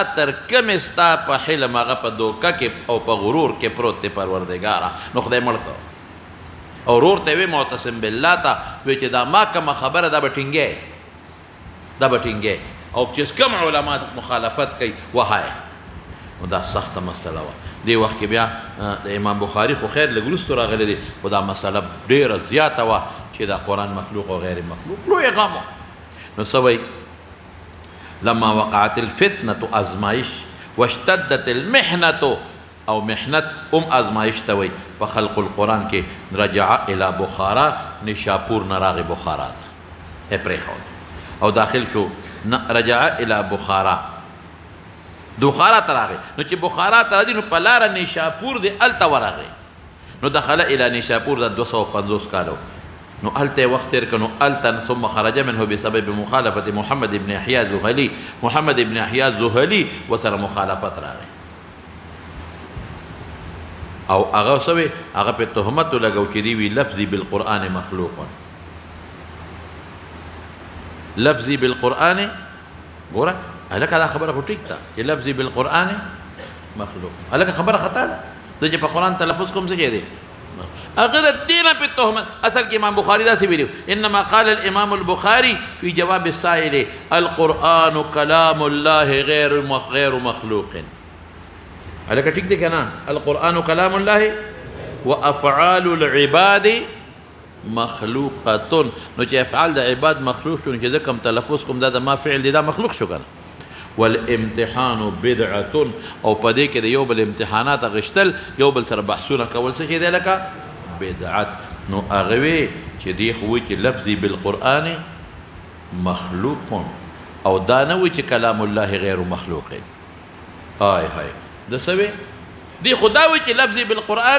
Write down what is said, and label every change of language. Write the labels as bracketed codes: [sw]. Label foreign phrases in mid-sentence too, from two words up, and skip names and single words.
[ps] تر کومې ستا په حلم هغه په دوکه کې او په غرور کې پروت دی پروردګاره نو خدای مړ کړه او ورور ته وی معتصم بالله ته وی چې دا ما کومه خبره دا به ټینګی دا به ټینګی او چې کوم علما مخالفت کوي وهایه نو دا سخته مسله وه دې وخت کې بیا د امام بخاري خو خیر لږ وروستو راغلی دی خو دا مسله ډېره زیاته وه چې دا قرآن مخلوق او غیر مخلوق لوی غم نو څه وایي [ar] لما وقعت الفتنة [ps] ازمائش [ar] واشتدت المحنة [ps] او محنت ازمائش ته وایي په [ar] خلق القرآن [ps] کې [ar] رجع الى بخارا [ps] نشاپور نراغ بخارا ته پرېښود او داخل شو [ar] رجع الى بخارا [ps] بخارا ته راغی نو چې بخارا ته راځي نو په لاره نشاپور دی هلته ورغی نو [ar] دخل الى نشاپور [ps] دا 250 کالو نو هلته وخت تېر کړ نو هلته [ar] ثم خرج منه بسبب مخالفة محمد ابن يحيى الزهلي محمد ابن يحيى الزهلي [ps] وسره مخالفت راغی او هغه څه وی هغه په تهمت لګو چې دی وی [ar] لفظي بالقرآن مخلوق لفظي بالقرآن [ps] ګوره هلکه دا خبره خو ټیک ده چې [ar] لفظي بالقرآن [ps] مخلوق هلکه خبره خطا ده زه چې په قرآن تلفظ کوم څه کې دی هغه د دې نه په تهمت اصل کې امام بخاري داسې ویلي [ar] انما قال الامام البخاري في جواب السائل القرآن كلام الله غير مخلوق [ps] هلکه ټیک دی که نه [ar] القرآن كلام الله وافعال العباد مخلوقه [ps] نو چې افعال د عباد مخلوق شو چې زه کوم تلفظ کوم دا د ما فعل دی دا مخلوق شو که [ar] والامتحان بدعة [ps] او په دې کې د یو بل امتحانات اخیستل یو بل سره بحثونه کول څه شی دی لکه بدعت نو هغه وی چې دی خو وایي چې [ar] لفظي بالقرآن مخلوق [ps] او دا نه وایي چې [ar] کلام الله غیر مخلوق [ps] هاي هاي د څه وی دی خو دا وایي چې [ar] لفظي بالقرآن